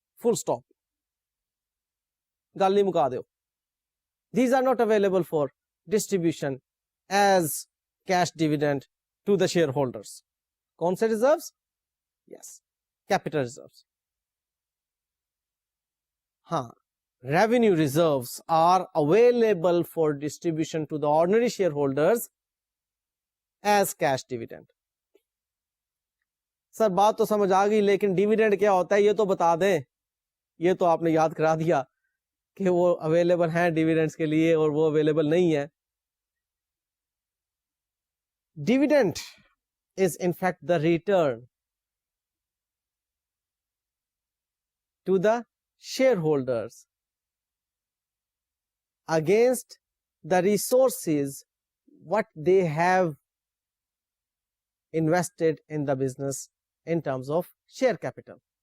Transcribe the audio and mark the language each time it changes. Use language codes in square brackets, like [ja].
[pa] فل stop, گل نہیں مکا دو. [en] These are not available for distribution as cash dividend to the shareholders. [ur] کون سے reserves? یس, capital reserves. [en] ہاں, revenue reserves are available for distribution to the ordinary shareholders as cash dividend. [ur] سر بات تو سمجھ آ گئی, لیکن ڈیویڈنڈ کیا ہوتا ہے یہ تو بتا دیں. یہ تو آپ نے یاد کرا دیا کہ وہ اویلیبل ہیں ڈیویڈنڈز کے لیے اور وہ اویلیبل نہیں ہے. [en] Dividend is in fact the return to the shareholders against the resources what they have invested in the business in terms of share capital.